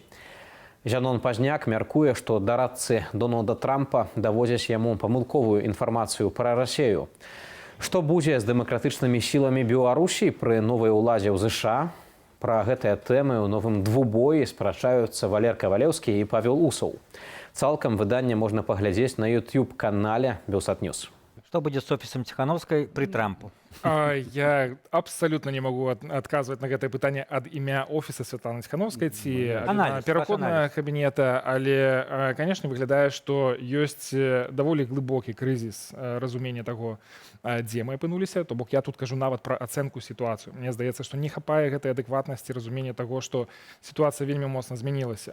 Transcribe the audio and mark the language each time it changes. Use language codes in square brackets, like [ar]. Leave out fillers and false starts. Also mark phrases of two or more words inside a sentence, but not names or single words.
[be] Зянон Пазняк мяркуе, што дарадцы Дональда Трампа давозяць яму памылковую інфармацыю пра Расію. Што будзе з дэмакратычнымі сіламі Беларусі пры новай уладзе ў ЗША? Пра гэтыя тэмы ў новым двубоі спрачаюцца Валер Кавалеўскі і Павел Усаў. Цалкам выданне можна паглядзець на YouTube-канале Белсат Ньюс. [ru] Что будет с офисом Тихановской при Трампу? Я абсолютно не могу отказывать [be] на гэтае пытанне ад імя офіса Святланы Тихановскай ці пераходнага кабінета, але, конечно, выглядае, што ёсць даволі глыбокі крызіс разумення таго, дзе мы апынуліся. То бок я тут кажу нават пра ацэнку сітуацыю. Мне здаецца, што не хапае гэтай адэкватнасці разумення таго, што сітуацыя вельмі моцна змянілася.